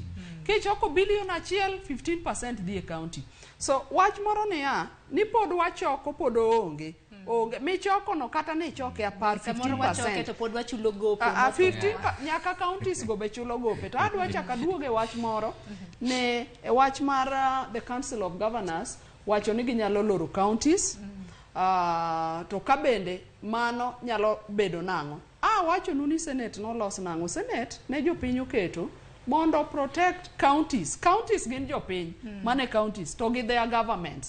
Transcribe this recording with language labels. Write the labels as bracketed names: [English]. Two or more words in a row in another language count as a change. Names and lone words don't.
[Luo (Kenya and Tanzania)] Kichoko billion 1, 15% dhi e county. So wach moro ni pod wachoko pod onge. Onge michoko no kata ne choke apar 15%. To pod wachulo gope. 15 nyaka counties go be chulo gope. To adwa chaka duoge wach moro ne wach mar the Council of Governors wacho ni ginyalo loro counties. To kabende mano nyalo bedo nango. Wacho nuni Senate no los nango. Senate ne jopiny oketo mondo [English] protect counties. [Luo (Kenya and Tanzania)] Counties gin jopiny, mane counties to gi [English] their governments.